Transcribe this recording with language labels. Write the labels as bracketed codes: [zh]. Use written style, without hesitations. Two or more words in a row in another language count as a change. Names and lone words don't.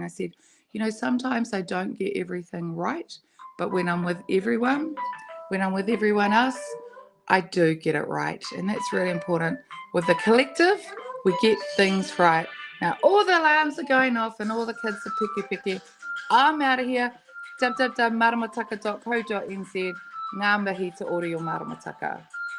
[en] I said, sometimes I don't get everything right, but when I'm with everyone else, I do get it right. And that's really important. With the collective, we get things right. Now, all the alarms are going off and all the kids are piki. I'm out of here. www.maramataka.co.nz. [mi] Ngā mihi te ori o maramataka.